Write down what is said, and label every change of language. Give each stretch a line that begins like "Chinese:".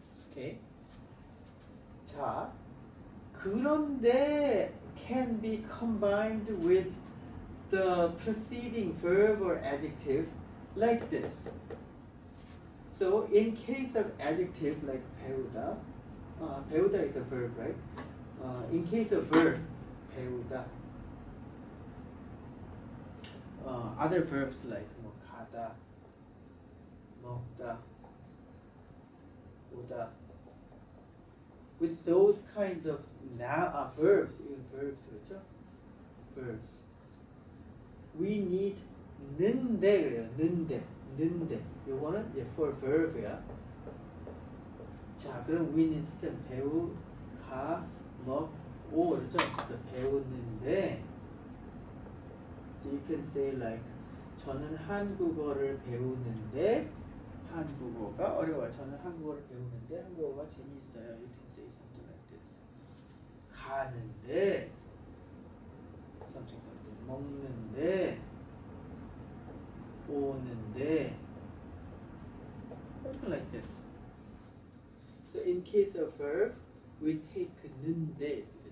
English: Okay. 자, 그런데 can be combined with the preceding verb or adjective like this. So in case of adjective like 배우다, 배우다 is a verb, right? In case of verb, 배우다. Other verbs like 뭐 가다, 먹다, 오다. With those kind of verbs, even verbs, 그렇죠? Verbs. We need 는데 그래요.
Korean: 는데. 요거는
English: for verb
Korean: 야. 자, 그럼
English: we need stem
Korean: 배우, 가, 먹, 오 그렇죠? 그래서 배우는데.
English: So you can say like
Korean: 저는 한국어를 배우는데 한국어가 어려워요. 저는 한국어를 배우는데 한국어가 재미있어요.
English: You can say something like this. 가는데 something like this. 먹는데 오는데 something like this. So in case of verb, we take 는데.